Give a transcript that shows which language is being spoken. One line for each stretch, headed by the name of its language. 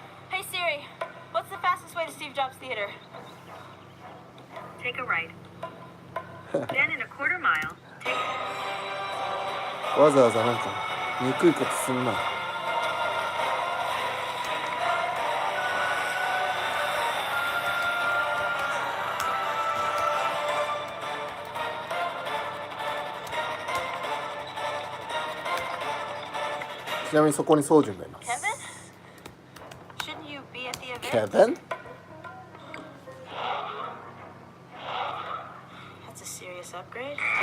English: Hey Siri, what's the fastest way to Steve Jobs Theater? Take a right. Then in a quarter mile, take...
Japanese: わざわざなんか憎いことすんな。ちなみにそこにソウジュンがいます。
English: Kevin? Shouldn't you be at the event? Kevin? That's a serious upgrade.